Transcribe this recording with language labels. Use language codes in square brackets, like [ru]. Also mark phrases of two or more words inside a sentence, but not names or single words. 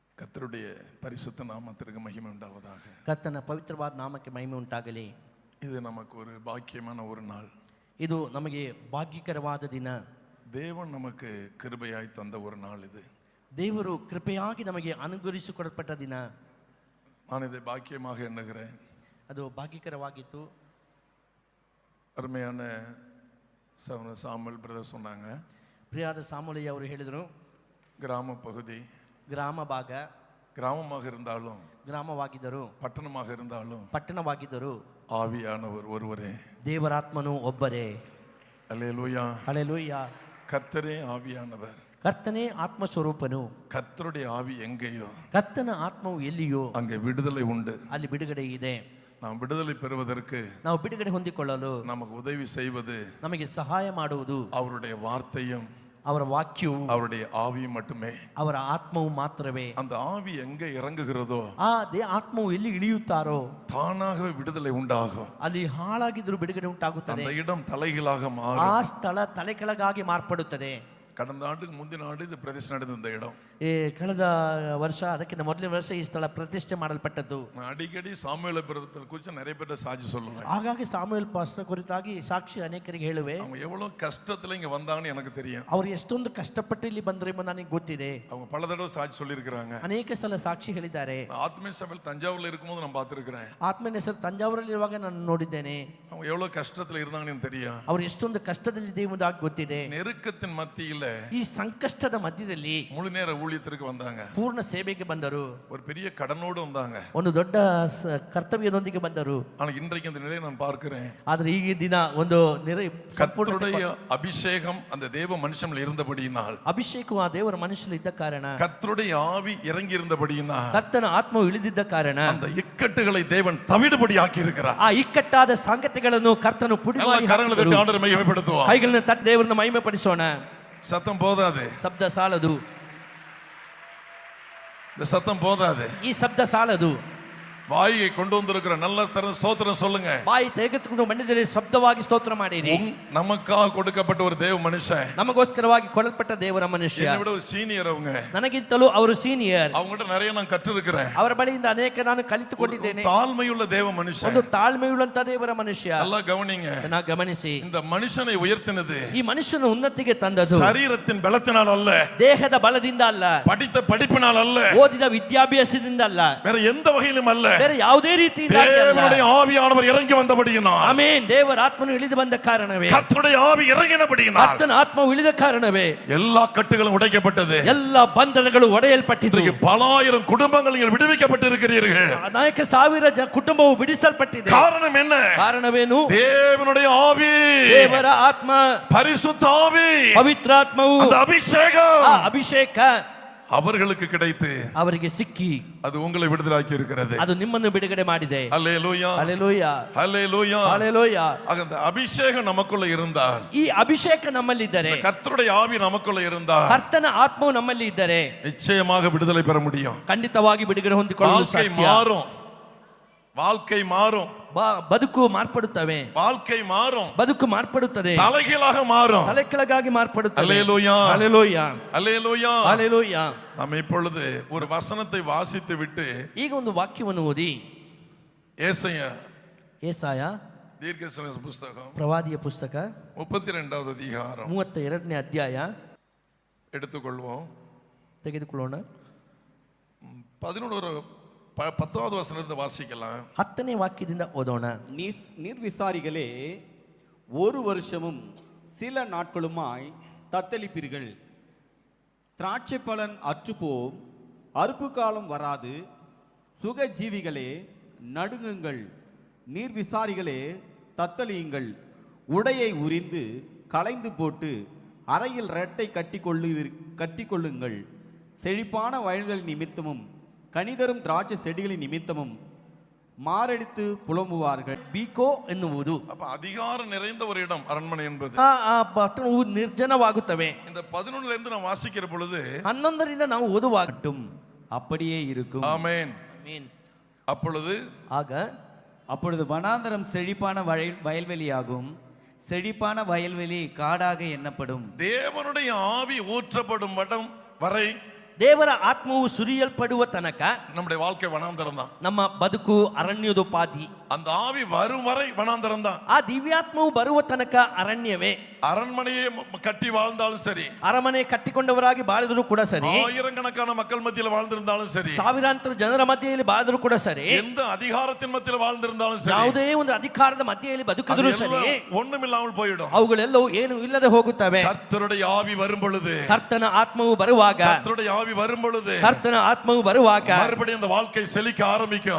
[ta] கர்த்தருடைய பரிசுத்த நாமத்திற்கு மகிமை உண்டாவதாக. [kn] ಕರ್ತನ ಪವಿತ್ರವಾದ ನಾಮಕ್ಕೆ ಮಹಿಮೆ ಉಂಟಾಗಲಿ. [ta] இது நமக்கு ஒரு பாக்கியமான ஒரு நாள். [kn] ಇದು ನಮಗೆ ಭಾಗ್ಯಕರವಾದ ದಿನ. [ta] தேவன் நமக்கு கிருபையாய் தந்த ஒரு நாள் இது. [kn] ದೇವರು ಕೃಪೆಯಾಗಿ ನಮಗೆ ಅನುಗ್ರಹಿಸಿಕೊಡಲ್ಪಟ್ಟ ದಿನ. [ta] நான் இதை பாக்கியமாக எண்ணுகிறேன். [kn] ಅದು ಭಾಗ್ಯಕರವಾಗಿತ್ತು. [ta] அருமையான சாமுவேல் பிரதர் சொன்னாங்க, [kn] ಪ್ರಿಯಾದ ಸಾಮೂಲಯ್ಯ ಅವರು ಹೇಳಿದರು, [ta] கிராம பகுதி, [kn] ಗ್ರಾಮ ಭಾಗ, [ta] கிராமமாக இருந்தாலும் [kn] ಗ್ರಾಮವಾಗಿದ್ದರು, [ta] பட்டணமாக இருந்தாலும் [kn] ಪಟ್ಟಣವಾಗಿದ್ದರು, [ta] ஆவியானவர் ஒருவரே, [kn] ದೇವರಾತ್ಮನು ಒಬ್ಬರೇ. [ta] அல்லேலூயா. [kn] ಹಲ್ಲೆಲೂಯಾ. [ta] கர்த்தரே ஆவியானவர். [kn] ಕರ್ತನೇ ಆತ್ಮಸ್ವರೂಪನು. [ta] கர்த்தருடைய ஆவி எங்கேயோ [kn] ಕರ್ತನ ಆತ್ಮವು ಎಲ್ಲಿಯೋ [ta] அங்கே விடுதலை உண்டு. [kn] ಅಲ್ಲಿ ಬಿಡುಗಡೆ ಇದೆ. [ta] நாம் விடுதலை பெறுவதற்கு, [kn] ನಾವು ಬಿಡುಗಡೆ ಹೊಂದಿಕೊಳ್ಳಲು, [ta] நமக்கு உதவி செய்வது [kn] ನಮಗೆ ಸಹಾಯ ಮಾಡುವುದು [ta] அவருடைய வார்த்தையும் [kn] ಅವರ ವಾಕ್ಯವು, [ta] அவருடைய ஆவியும் மட்டுமே. [kn] ಅವರ ಆತ್ಮವು ಮಾತ್ರವೇ. [ta] அந்த ஆவி எங்கே இறங்குகிறதோ [kn] ಆತ್ಮವು ಎಲ್ಲಿ ಇಳಿಯುತ್ತಾರೋ [ta] தானாகவே விடுதலை உண்டாகும். [kn] ಅಲ್ಲಿ ಹಾಳಾಗಿದ್ರು ಬಿಡುಗಡೆ ಉಂಟಾಗುತ್ತದೆ. [ta] அந்த இடம் தலைகீழாக மாறும். [kn] ಆ ಸ್ಥಳ ತಲೆಕೆಳಗಾಗಿ ಮಾರ್ಪಡುತ್ತದೆ. [ta] கடந்த ஆண்டுக்கு முந்தின ஆண்டு இது பிரதிஷ்ಠೆ ನಡೆದ இந்த இடம். [kn] ಕಳೆದ ವರ್ಷ, ಅದಕ್ಕಿಂತ ಮೊದಲನೇ ವರ್ಷ ಈ ಸ್ಥಳ ಪ್ರತಿಷ್ಠೆ ಮಾಡಲ್ಪಟ್ಟದ್ದು. [ta] நான் அடிக்கடி சாமுவேல் குறித்து நிறைய பேர் சாட்சி சொல்லுவேன். [kn] ಹಾಗಾಗಿ ಸಾಮುವೇಲ್ ಪಾಸ್ಟರ್ ಕುರಿತಾಗಿ ಸಾಕ್ಷಿ ಅನೇಕರಿಗೆ ಹೇಳುವೆ. [ta] அவங்க எவ்வளவு கஷ்டத்துல இங்க வந்தாங்கன்னு எனக்கு தெரியும். [kn] ಅವರು ಎಷ್ಟೊಂದು ಕಷ್ಟಪಟ್ಟು ಇಲ್ಲಿ ಬಂದ್ರೆ ಎಂಬ ನನಗೆ ಗೊತ್ತಿದೆ. [ta] அவங்க பல தடவை சாட்சி சொல்லியிருக்கிறாங்க. [kn] ಅನೇಕ ಸಲ ಸಾಕ್ಷಿ ಹೇಳಿದ್ದಾರೆ. [ta] ஆத்மீய சபையில் தஞ்சாவூர்ல இருக்கும்போது நான் பார்த்திருக்கிறேன். [kn] ಆತ್ಮನ ಹೆಸರು ತಂಜಾವೂರಲ್ಲಿ ಇರುವಾಗ ನಾನು ನೋಡಿದ್ದೇನೆ. [ta] அவங்க எவ்வளவு கஷ்டத்துல இருந்தாங்கன்னு எனக்கு தெரியும். [kn] ಅವರು ಎಷ್ಟೊಂದು ಕಷ್ಟದಲ್ಲಿದೆ ಎಂಬುದಾಗಿ ಗೊತ್ತಿದೆ. [ta] நெருக்கத்தின் மத்தியில, [kn] ಈ ಸಂಕಷ್ಟದ ಮಧ್ಯದಲ್ಲಿ [ta] முழு நேர ஊழியத்திற்கு வந்தாங்க. [kn] ಪೂರ್ಣ ಸೇವೆಗೆ ಬಂದರು. [ta] ஒரு பெரிய கடனோடு வந்தாங்க. [kn] ಒಂದು ದೊಡ್ಡ ಕರ್ತವ್ಯದೊಂದಿಗೆ ಬಂದರು. [ta] ஆனா இன்றைக்கு அந்த நிலையை நான் பார்க்கிறேன். [kn] ಆದ್ರೆ ಈ ದಿನ ಒಂದು [ta] கர்த்தருடைய அபிஷேகம் அந்த தேவ மனுஷனில் இருந்தபடியினால், [kn] ಅಭಿಷೇಕವು ಆ ದೇವರ ಮನುಷ್ಯನಲ್ಲಿ ಇದ್ದ ಕಾರಣ, [ta] கர்த்தருடைய ஆவி இறங்கி இருந்தபடியினால், [kn] ಕರ್ತನ ಆತ್ಮವು ಇಳಿದಿದ್ದ ಕಾರಣ [ta] அந்த இக்கட்டுகளை தேவன் தவிடுபடி ஆக்கி இருக்கிறார். [kn] ಆ ಇಕ್ಕಟ್ಟಾದ ಸಂಗತಿಗಳನ್ನು ಕರ್ತನು ಪುಡಿ ಮಾಡಿ [ta] கரங்களை தட்டி ஆண்டவரை மகிமைப்படுத்துவோம். [kn] ಕೈಗಳನ್ನು ತಟ್ಟಿ ದೇವರನ್ನು ಮಹಿಮೆ ಪಡಿಸೋಣ. [ta] சத்தம் போதாது. [kn] ಶಬ್ದ ಸಾಲದು. [ta] இந்த சத்தம் போதாது. [kn] ಈ ಶಬ್ದ ಸಾಲದು. [ta] வாயை கொண்டு வந்திருக்கிற நல்ல தரம் ஸ்தோத்திரம் சொல்லுங்க. [kn] ಬಾಯಿ ತೆಗೆದುಕೊಂಡು ಮಣ್ಣಿನಲ್ಲಿ ಶಬ್ದವಾಗಿ ಸ್ತೋತ್ರ ಮಾಡಿರಿ. [ta] நமக்காக கொடுக்கப்பட்ட ஒரு தேவ மனுஷன், [kn] ನಮಗೋಸ್ಕರವಾಗಿ ಕೊಡಲ್ಪಟ್ಟ ದೇವರ ಮನುಷ್ಯ, [ta] என்னை விட ஒரு சீனியர். அவங்க [kn] ನನಗಿಂತಲೂ ಅವರು ಸೀನಿಯರ್. [ta] அவங்ககிட்ட நிறைய நான் கற்றிருக்கிறேன். [kn] ಅವರ ಬಳಿಯಿಂದ ಅನೇಕ ನಾನು ಕಲಿತುಕೊಂಡಿದ್ದೇನೆ. [ta] தாழ்மையுள்ள தேவ மனுஷன், [kn] ಒಂದು ತಾಳ್ಮೆಯುಳ್ಳಂತ ದೇವರ ಮನುಷ್ಯ. [ta] நல்லா கவனிங்க. [kn] ನಾನು ಗಮನಿಸಿ, [ta] இந்த மனுஷனை உயர்த்தினது [kn] ಈ ಮನುಷ್ಯನ ಉನ್ನತಿಗೆ ತಂದದು [ta] சரீரத்தின் பலத்தினால் அல்ல, [kn] ದೇಹದ ಬಲದಿಂದ ಅಲ್ಲ, [ta] படித்த படிப்பினால் அல்ல, [kn] ಓದಿದ ವಿದ್ಯಾಭ್ಯಾಸದಿಂದ ಅಲ್ಲ, [ta] வேற எந்த வகையிலும் அல்ல. [kn] ಬೇರೆ ಯಾವುದೇ ರೀತಿಯಿಂದ [ta] தேவனுடைய ஆவியானவர் இறங்கி வந்தபடியினால், [kn] ಆಮೆನ್, ದೇವರ ಆತ್ಮನು ಇಳಿದು ಬಂದ ಕಾರಣವೇ, [ta] கர்த்தருடைய ஆவி இறங்கினபடியினால், [kn] ಕರ್ತನ ಆತ್ಮವು ಇಳಿದ ಕಾರಣವೇ [ta] எல்லா கட்டுகளும் உடைக்கப்பட்டது. [kn] ಎಲ್ಲ ಬಂಧನಗಳು ಒಡೆಯಲ್ಪಟ್ಟಿತು. [ta] பலாயிரம் குடும்பங்கள் நீங்கள் விடுவிக்கப்பட்டிருக்கிறீர்கள். [kn] ಅನೇಕ ಸಾವಿರ ಕುಟುಂಬವು ಬಿಡಿಸಲ್ಪಟ್ಟಿದೆ. [ta] காரணம் என்ன? [kn] ಕಾರಣವೇನು? [ta] தேவனுடைய ஆவி, [kn] ದೇವರ ಆತ್ಮ, [ta] பரிசுத்த ஆவி, [kn] ಪವಿತ್ರಾತ್ಮವು, [ta] அந்த அபிஷேகம் [kn] ಅಭಿಷೇಕ [ta] அவர்களுக்கு கிடைத்து [kn] ಅವರಿಗೆ ಸಿಕ್ಕಿ [ta] அது உங்களை விடுதலாக்கி இருக்கிறது. [kn] ಅದು ನಿಮ್ಮನ್ನು ಬಿಡುಗಡೆ ಮಾಡಿದೆ. [ta] அல்லேலூயா, [kn] ಹಲ್ಲೆಲೂಯಾ, [ta] அல்லேலூயா, [kn] ಹಲ್ಲೆಲೂಯಾ. [ta] அந்த அபிஷேகம் நமக்குள்ள இருந்தால், [kn] ಈ ಅಭಿಷೇಕ ನಮ್ಮಲ್ಲಿ ಇದ್ದರೆ, [ta] கர்த்தருடைய ஆவி நமக்குள்ள இருந்தால், [kn] ಕರ್ತನ ಆತ್ಮವು ನಮ್ಮಲ್ಲಿ ಇದ್ದರೆ [ta] நிச்சயமாக விடுதலை பெற முடியும். [kn] ಖಂಡಿತವಾಗಿ ಬಿಡುಗಡೆ ಹೊಂದಿಕೊಳ್ಳಲು [ta] வாழ்க்கை [kn] ಸಾಧ್ಯ. [ta] மாறும், வாழ்க்கை மாறும், [kn] ಬದುಕು ಮಾರ್ಪಡುತ್ತವೆ, [ta] வாழ்க்கை மாறும், [kn] ಬದುಕು ಮಾರ್ಪಡುತ್ತದೆ, [ta] தலைகீழாக மாறும். [kn] ತಲೆ ಕೆಳಗಾಗಿ ಮಾರ್ಪಡುತ್ತದೆ. [ta] அல்லேலூயா, [kn] ಹಲ್ಲೆಲೂಯಾ, [ta] அல்லேலூயா, [kn] ಹಲ್ಲೆಲೂಯಾ. [ta] நாம் இப்பொழுது ஒரு வசனத்தை வாசித்து விட்டு [kn] ಈಗ ಒಂದು ವಾಕ್ಯವನ್ನು ಓದಿ, ಏಸಾಯ [ta] தீர்க்கதரிசன புத்தகம் [kn] ಪ್ರವಾದಿಯ ಪುಸ್ತಕ [ta] 32வது அதிகாரம் [kn] 32ನೇ ಅಧ್ಯಾಯ [ta] எடுத்துக்கொள்வோம். [kn] ತೆಗೆದುಕೊಳ್ಳೋಣ. [ta] 10வது வசனத்தை வாசிக்கலாம். [kn] 10ನೇ ವಾಕ್ಯದಿಂದ ಓದೋಣ. [ta] நிர்விசாரிகளே, ஒரு வருஷமும் சில நாட்களுமாய் தத்தளிப்பீர்கள். திராட்சை பலன் அற்றுப்போம், அறுப்பு காலம் வராது. சுகஜீவிகளே நடுங்குங்கள், நீர்விசாரிகளே தத்தளியுங்கள். உடையை உரிந்து களைந்து போட்டு அறையில் ரெட்டை கட்டிக்கொள்ளுங்கள். செழிப்பான வயல்கள் நிமித்தமும் கனிதரும் திராட்சை செடிகளின் நிமித்தமும் மாரடித்து புலம்புவார்கள். [kn] ಬೀಕೋ ಎನ್ನುವುದು [ta] அப்ப அதிகாரம் நிறைந்த ஒரு இடம் அரண்மனை என்பது. [kn] ಆ ಪಟ್ಟಣವು ನಿರ್ಜನವಾಗುತ್ತವೆ. [ta] இந்த 11ல இருந்து நான் வாசிக்கிற பொழுது [kn] 11ರಿಂದ ನಾವು ಓದುವಾಗட்டும் [ta] அப்படியே இருக்கும். ஆமென். அப்பொழுது அப்பொழுது வனாந்தரம் செழிப்பான வயல்வெளியாகும், செழிப்பான வயல்வெளி காடாக எண்ணப்படும். தேவனுடைய ஆவி ஊற்றப்படும் இடம் வரை [kn] ದೇವರ ಆತ್ಮವು ಸುರಿಯಲ್ಪಡುವ ತನಕ [ta] நம்முடைய வாழ்க்கை வனாந்தரம் தான். [kn] ನಮ್ಮ ಬದುಕು ಅರಣ್ಯದೋಪಾದಿ. [ta] அந்த ஆவி வரும் வரை வனாந்தரம் தான். [kn] ಆ ದಿವ್ಯಾತ್ಮವು ಬರುವ ತನಕ ಅರಣ್ಯವೇ. [ta] அரண்மனையை கட்டி வாழ்ந்தாலும் சரி, [kn] ಅರಮನೆ ಕಟ್ಟಿಕೊಂಡವರಾಗಿ ಬಾಳಿದ್ರು ಕೂಡ ಸರಿ, [ta] ஆயிரக்கணக்கான மக்கள் மத்தியில் வாழ்ந்திருந்தாலும் சரி, [kn] ಸಾವಿರಾಂತರ ಜನರ ಮಧ್ಯೆಯಲ್ಲಿ ಬಾಳಿದ್ರು ಕೂಡ ಸರಿ, [ta] எந்த அதிகாரத்தின் மத்தியில் வாழ்ந்திருந்தாலும் சரி, [kn] ಯಾವುದೇ ಒಂದು ಅಧಿಕಾರದ ಮಧ್ಯೆಯಲ್ಲಿ ಬದುಕಿದ್ರು ಸರಿ, [ta] ஒண்ணுமில்லாமல் போயிடும். [kn] ಅವುಗಳೆಲ್ಲವೂ ಏನು ಇಲ್ಲದೆ ಹೋಗುತ್ತವೆ. [ta] கர்த்தருடைய ஆவி வரும் பொழுது, [kn] ಕರ್ತನ ಆತ್ಮವು ಬರುವಾಗ, [ta] கர்த்தருடைய ஆவி வரும் பொழுது, [kn] ಕರ್ತನ ಆತ್ಮವು ಬರುವಾಗ [ta] மறுபடியும் அந்த வாழ்க்கை செழிக்க ஆரம்பிக்கும்.